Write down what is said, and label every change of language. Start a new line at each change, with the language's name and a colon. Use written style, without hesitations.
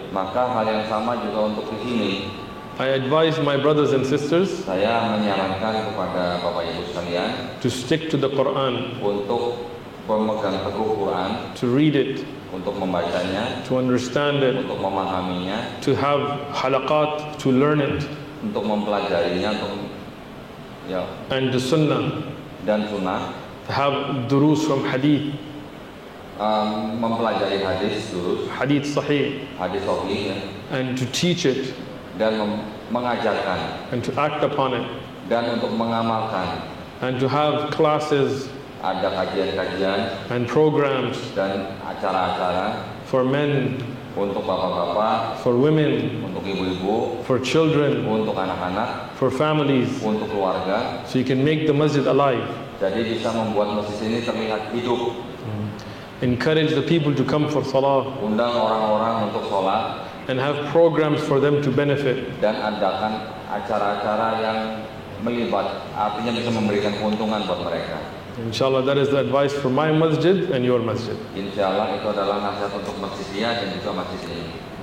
Indonesian: Maka hal yang sama juga untuk di sini.
English: I advise my brothers and sisters
Indonesian: Saya menyarankan kepada Bapak Ibu sekalian
English: to stick to the Quran,
Indonesian: untuk memegang teguh Quran,
English: to read it,
Indonesian: untuk membacanya,
English: to understand it,
Indonesian: untuk memahaminya,
English: to have halaqat, to learn it,
Indonesian: untuk mempelajarinya,
English: and the Sunnah,
Indonesian: dan Sunnah,
English: to have durus from hadith,
Indonesian: mempelajari hadis dulu,
English: hadith sahih,
Indonesian: hadis sahih,
English: and to teach it,
Indonesian: dan mengajarkan,
English: and to act upon it,
Indonesian: dan untuk mengamalkan.
English: and to have classes
Indonesian: Ada kajian-kajian
English: and programs
Indonesian: dan acara-acara
English: for men,
Indonesian: untuk bapak-bapak,
English: for women,
Indonesian: untuk ibu-ibu,
English: for children,
Indonesian: untuk anak-anak,
English: for families,
Indonesian: untuk keluarga.
English: so you can make the masjid alive.
Indonesian: Jadi bisa membuat masjid ini terlihat hidup.
English: Encourage the people to come for salah
Indonesian: Undang orang-orang untuk sholat
English: and have programs for them to benefit.
Indonesian: dan adakan acara-acara yang melibat, artinya bisa memberikan keuntungan buat mereka.
English: Inshallah, that is the advice for my masjid and your masjid.
Indonesian: Insya Allah itu adalah nasihat untuk masjid dia dan juga masjid ini.